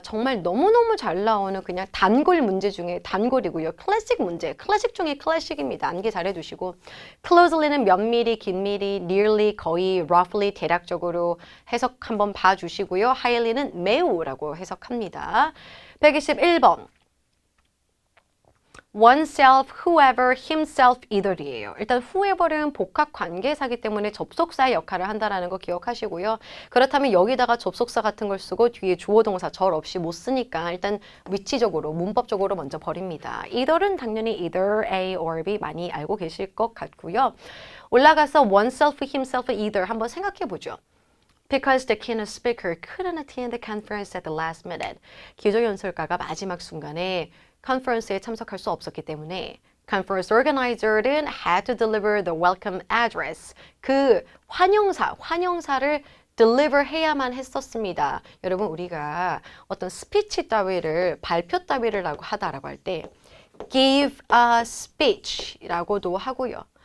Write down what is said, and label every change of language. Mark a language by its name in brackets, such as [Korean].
[Korean] 정말 너무너무 잘 나오는 그냥 단골 문제 중에 단골이고요. 클래식 문제, 클래식 중에 클래식입니다. 암기 잘 해두시고 closely는 면밀히, 긴밀히, nearly, 거의, roughly, 대략적으로 해석 한번 봐주시고요. highly는 매우라고 해석합니다. 121번. oneself, whoever, himself, either이에요. 일단 whoever는 복합 관계사기 때문에 접속사의 역할을 한다는 거 기억하시고요. 그렇다면 여기다가 접속사 같은 걸 쓰고 뒤에 주어 동사 절 없이 못 쓰니까 일단 위치적으로, 문법적으로 먼저 버립니다. either는 당연히 either A or B 많이 알고 계실 것 같고요. 올라가서 oneself, himself, either 한번 생각해 보죠. [English] Because the keynote speaker couldn't attend the conference at the last minute. [Korean] 기조연설가가 마지막 순간에 컨퍼런스에 참석할 수 없었기 때문에 conference organizer는 [English] had to deliver the welcome address. [Korean] 그 환영사를 deliver 해야만 했었습니다. 여러분 우리가 어떤 스피치 따위를 발표 따위를 하다라고 할 때 [English] give a speech [Korean] 라고도 하고요.